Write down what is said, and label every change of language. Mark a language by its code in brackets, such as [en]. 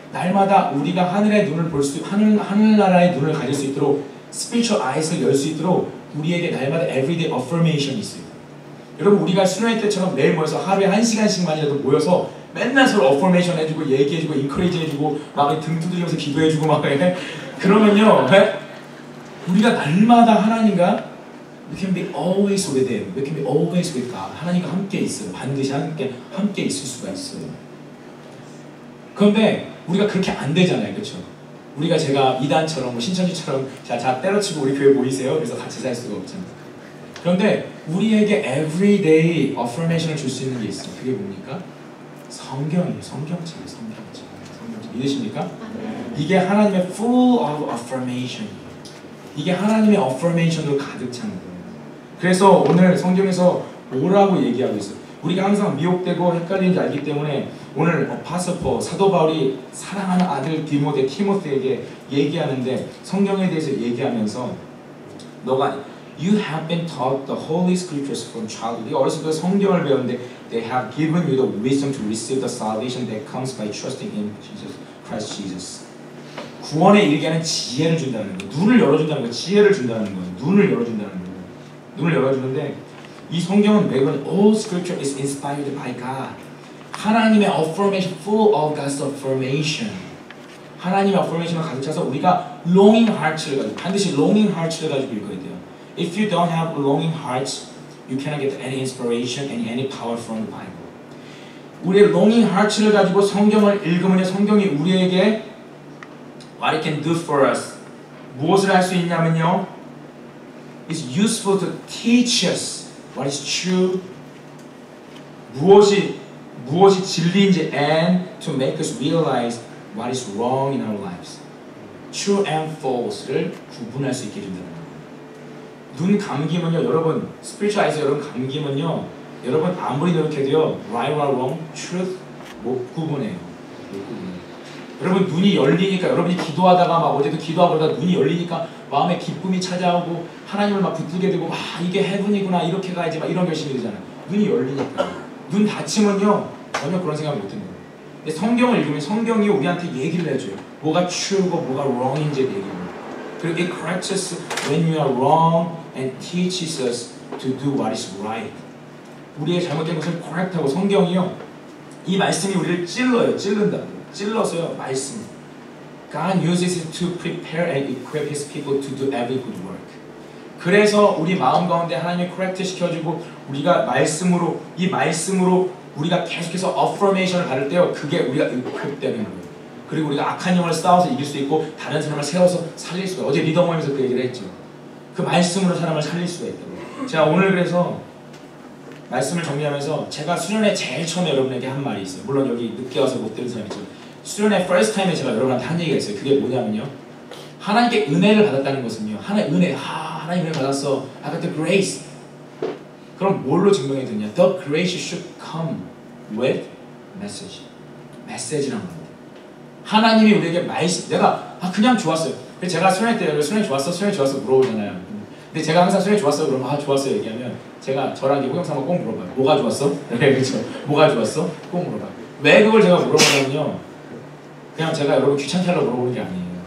[ko] 날마다 우리가 하늘의 눈을 볼 수, 하늘나라의 눈을 가질 수 있도록 spiritual eyes를 열 수 있도록 우리에게 날마다 everyday affirmation이 있어요. 여러분 우리가 수련회 때처럼 매일 모여서 하루에 1시간씩만이라도 모여서 맨날 서로 affirmation 해주고 얘기해주고 encourage 해주고 막 등 두드리면서 기도해주고 막 해. 그러면요 우리가 날마다 하나님과 [en] we can be always with Him, we can be always with God. [ko] 하나님과 함께 있어요. 반드시 함께 있을 수가 있어요. 그런데 우리가 그렇게 안 되잖아요, 그렇죠? 우리가 제가 이단처럼 뭐 신천지처럼 자 때려치고 우리 교회 모이세요. 그래서 같이 살 수가 없잖아요. 그런데 우리에게 everyday affirmation을 줄 수 있는 게 있어요. 그게 뭡니까? 성경이에요. 성경책이에요. 성경책. 믿으십니까? 이게 하나님의 full of affirmation이에요. 이게 하나님의 affirmation으로 가득 찬 거예요. 그래서 오늘 성경에서 뭐라고 얘기하고 있어요? 우리가 항상 미혹되고 헷갈리는지 알기 때문에 오늘 파스포 사도 바울이 사랑하는 아들 티모테에게 얘기하는데 성경에 대해서 얘기하면서 너가 [en] You have been taught the Holy Scriptures from childhood. [ko] 네가 어렸을 때 성경을 배웠는데 [en] They have given you the wisdom to receive the salvation that comes by trusting in Christ Jesus. [ko] 구원에 이르게 하는 지혜를 준다는 거예요. 눈을 열어준다는 거예요. 지혜를 준다는 거예요. 눈을 열어준다는 거예요. 눈을 열어주는데 이 성경은 매번 [en] All Scripture is inspired by God. 하나님의 affirmation, full of God's affirmation. [ko] 하나님의 affirmation을 가득 차서 우리가 longing heart를 가지고 반드시 longing heart를 가지고 읽어야 돼요. [en] If you don't have longing hearts, you cannot get any inspiration and any power from the Bible. 우리의 longing heart를 가지고 [ko] 성경을 읽으면 성경이 우리에게 [en] What it can do for us. [ko] 무엇을 할 수 있냐면요. [en] It's useful to teach us what is true. [ko] 무엇이 진리인지 [en] and to make us realize what is wrong in our lives. [ko] True and false를 구분할 수 있게 해준다는 거예요. 눈 감기면요, 여러분 spiritual eyes 여러분 감기면요, 여러분 아무리 노력해도요, right or wrong, truth 못 구분해요. 못 구분해요. 여러분 눈이 열리니까 여러분이 기도하다가 막 어제도 기도하고 그러다가 눈이 열리니까 마음에 기쁨이 찾아오고 하나님을 막 붙들게 되고 이게 헤븐이구나 이렇게 가야지 막 이런 결심이 되잖아요. 눈이 열리니까. 눈 닫히면요 전혀 그런 생각 못 드는 거예요. 근데 성경을 읽으면 성경이 우리한테 얘기를 해줘요. 뭐가 true고 뭐가 wrong인지 얘기를 해요. [en] 그리고 it corrects us when we are wrong and teaches us to do what is right. [ko] 우리의 잘못된 것을 correct하고 성경이요 이 말씀이 우리를 찔러요. 찔러서요 말씀. [en] God uses it to prepare and equip His people to do every good work. [ko] 그래서 우리 마음 가운데 하나님이 correct 시켜주고 우리가 이 말씀으로 우리가 계속해서 affirmation을 받을 때요 그게 우리가 equip 되는 거예요. 그리고 우리가 악한 영을 싸워서 이길 수 있고 다른 사람을 세워서 살릴 수가 있어요. 어제 리더 모임에서 그 얘기를 했죠. 그 말씀으로 사람을 살릴 수가 있다고. 제가 오늘 그래서 말씀을 정리하면서 제가 수련회 제일 처음에 여러분에게 한 말이 있어요. 물론 여기 늦게 와서 못 들은 사람이 있죠. 수련회 first time에 제가 여러분한테 한 얘기가 있어요. 그게 뭐냐면요. 하나님께 은혜를 받았다는 것은요. 하나님 은혜 하나님 은혜 받았어. [en] I got the grace. [ko] 그럼 뭘로 증명이 되냐? [en] The grace should come with message. [ko] 메시지란 겁니다. 하나님이 우리에게 말씀, 내가 그냥 좋았어요. 그래서 제가 수련회 때 수련회 좋았어 물어보잖아요. 근데 제가 항상 수련회 좋았어 그러면 좋았어요 얘기하면 제가 저랑 호영사만 꼭 물어봐요. 뭐가 좋았어? 네, 그렇죠. 뭐가 좋았어? 꼭 물어봐요. 왜 그걸 제가 물어보냐면요. 그냥 제가 여러분 귀찮게 하려고 물어보는 게 아니에요.